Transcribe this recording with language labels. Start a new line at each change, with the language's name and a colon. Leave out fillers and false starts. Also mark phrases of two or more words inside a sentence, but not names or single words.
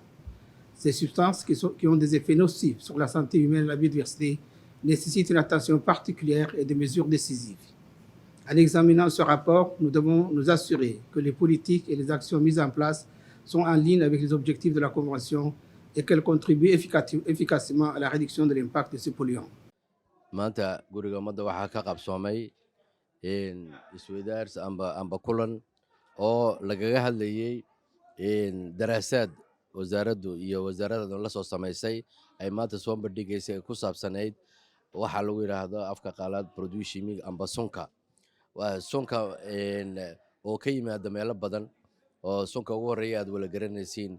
French: Ces substances qui ont des effets nocifs sur la santé humaine et la biodiversité nécessitent une attention particulière et des mesures décisives. En examinant ce rapport, nous devons nous assurer que les politiques et les actions mises en place sont en ligne avec les objectifs de la Convention et qu'elles contribuent efficacement à la réduction de l'impact de ces polluants.
Somali: maanta guriga ummadda waxaa ka qabsoomay isweydaars amba kulan oo lagaga hadlayey daraasaad wasaaraddu iyo wasaaradadan la soo samaysay ay maanta soo bandhigaysay ay ku saabsanayd waxaa lagu yidhaahdo afka qaalaad produshimig amba sunka sunka oo ka yimaada meelo badan oo sunka ugu horreeya aad wala garanaysiin